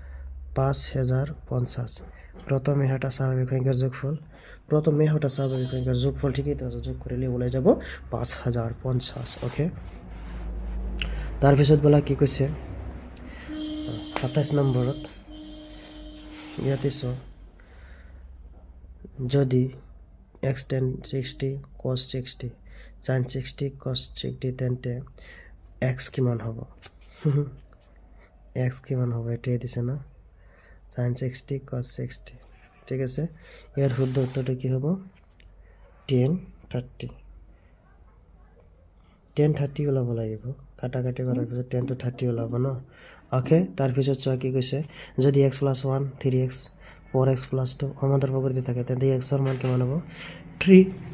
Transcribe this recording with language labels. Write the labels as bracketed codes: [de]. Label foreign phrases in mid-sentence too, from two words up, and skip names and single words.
[as] 5050 প্ৰথম এশটা স্বাভাৱিক সংখ্যাৰ যোগফল ঠিকই আছে যোগ কৰিলে ওলাই যাব 5050 ওকে তাৰ পিছত বলা কি কৈছে 27 নম্বৰত ইয়াতে যদি x tan 60 cos 60 sin 60 cos 60 তেন্তে x কিমান হ'ব এটাই দিছে না sin 60 cos 60 ঠিক আছে ইয়াৰ শুদ্ধ উত্তৰটো কি হ'ব 1030 ওলাব লাগিব কাটাকাটি কৰাৰ পিছত 10 to 30 ওলাব ন ওকে তাৰ পিছত চোৱা কি কৈছে যদি x + 1 3x 4x + 2 সমান্তৰাল প্ৰকৃতি থাকে তেন্তে x ৰ মান কিমান হ'ব 3